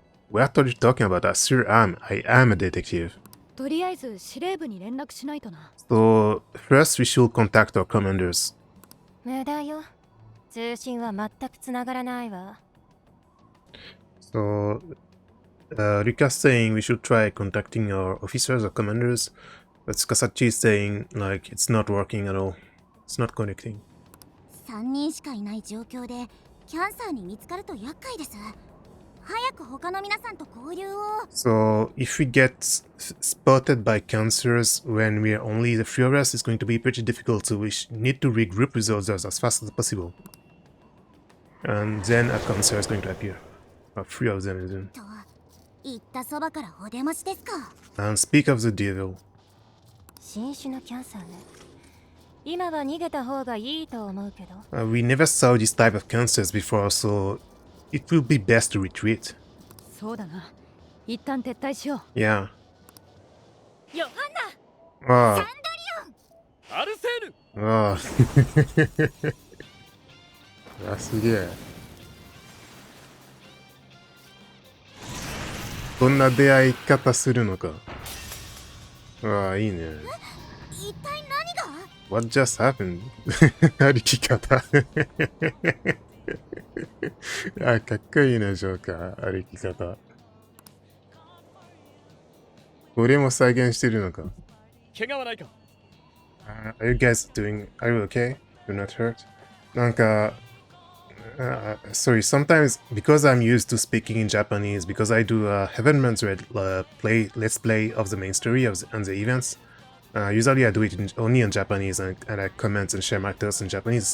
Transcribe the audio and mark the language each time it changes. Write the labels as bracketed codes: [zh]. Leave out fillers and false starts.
[en] What are you talking about? I sure am. I am a detective. [ja] とりあえず司令部に連絡しないとな。 [en] So first we should contact our commanders. [ja] 無駄よ。通信は全くつながらないわ。 [en] So Rika's saying we should try contacting our officers or commanders, but Tsukasachi is saying like it's not working at all. It's not connecting. [ja] 3人しかいない状況でキャンサーに見つかると厄介です。早く他の皆さんと交流を。 [en] So if we get spotted by cancers when we are only the three of us, it's going to be pretty difficult. So we need to regroup with others as fast as possible. And then a cancer is going to appear. Three of them even. [ja] と言ったそばからお出ましですか。 [en] And speak of the devil. [ja] 新種のキャンサーね。今は逃げた方がいいと思うけど。 [en] We never saw this type of cancers before, so it will be best to retreat. [ja] そうだな。一旦撤退しよ [en] Yeah. [ja] ヨハンナ Ah. アルセール Ah. あ、すげえ。こんな出会い方するのか。ああ、いいね。一体何が？ [en] What just happened? [ja] 歩き方。あ、かっこいいね、ジョーカー。歩き方。これも再現してるのか。怪我はないか？ [en] Are you guys doing? Are you okay? You're not hurt? なんか、sorry, sometimes because I'm used to speaking in Japanese, because I do a Heaven's Red let's play of the main story and the events. Usually I do it only in Japanese and I comment and share my thoughts in Japanese.